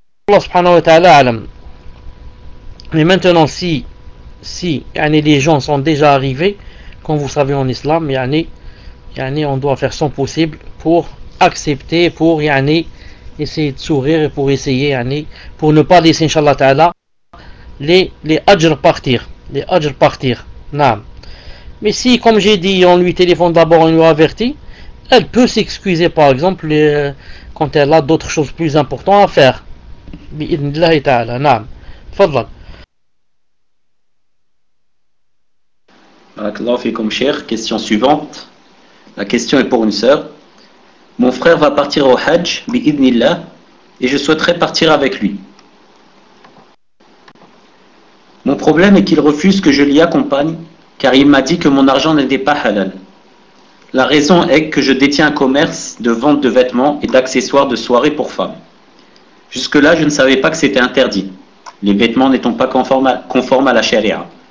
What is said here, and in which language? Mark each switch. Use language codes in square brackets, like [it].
[fr] Allah subhanahu wa ta'ala alam. Mais maintenant, si yani, les gens sont déjà arrivés, comme vous savez en islam, yani, on doit faire son possible pour accepter, pour yani, essayer de sourire et pour essayer, yani, pour ne pas laisser, inshallah ta'ala, les ajr partir. Les ajr partir. Naam. Mais si, comme j'ai dit, on lui téléphone d'abord, on lui avertit, elle peut s'excuser, par exemple, quand elle a d'autres choses plus importantes à faire. [ar] بإذن الله تعالى نعم تفضل بارك الله فيكم شيخ [fr] question suivante la question est pour une sœur mon frère va partir au Hajj بإذن الله et je souhaiterais partir avec lui mon problème est qu'il refuse que je l'y accompagne car il m'a dit que mon argent n'était pas halal la raison est que je détiens un commerce de vente de vêtements et d'accessoires de soirée pour femmes Jusque-là, je ne savais pas que c'était interdit, les vêtements n'étant pas conformes à la charia.